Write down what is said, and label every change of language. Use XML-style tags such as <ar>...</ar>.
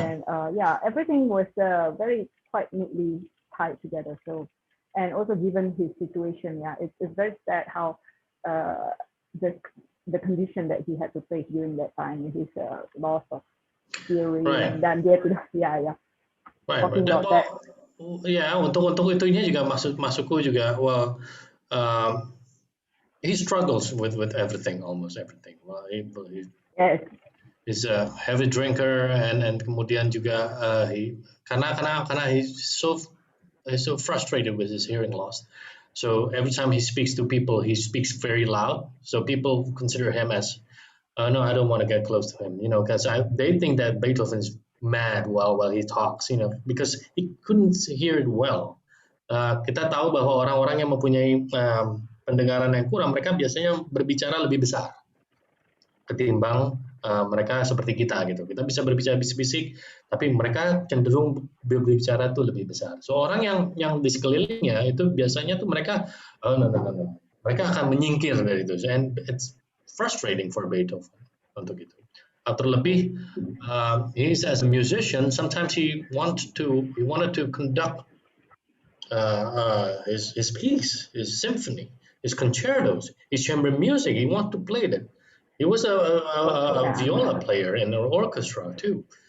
<en>And yeah, everything was very quite neatly tied together. So, and also given his situation, yeah, it's very sad how the condition that he had to face during that time, his loss of hearing, right.</en> <id>Dan dia tidak,</id> <en>yeah. Talking about that.</en> <id>Ya, untuk itunya juga masukku juga.</id> <en>Well, he struggles with everything, almost everything. Well, he's a heavy drinker, and</en> <id>kemudian juga karena</id> <en>he's so frustrated with his hearing loss. So every time he speaks to people, he speaks very loud. So people consider him as, no, I don't want to get close to him, you know, because they think that Beethoven is mad while he talks, you know, because he couldn't hear it well.</en> <id>Kita tahu bahwa orang-orang yang mempunyai pendengaran yang kurang, mereka biasanya berbicara lebih besar ketimbang mereka seperti kita gitu. Kita bisa berbicara bisik-bisik, tapi mereka cenderung berbicara tuh lebih besar. So orang yang di sekelilingnya itu biasanya tuh mereka, no. Mereka akan menyingkir dari itu.</id> <en>And it's frustrating for Beethoven</en> <id>untuk itu. Terlebih,</id> <en>he's as a musician. Sometimes he wanted to conduct his piece, his symphony, his concertos, his chamber music. He wanted to play that. He was a viola player in an orchestra too.</en>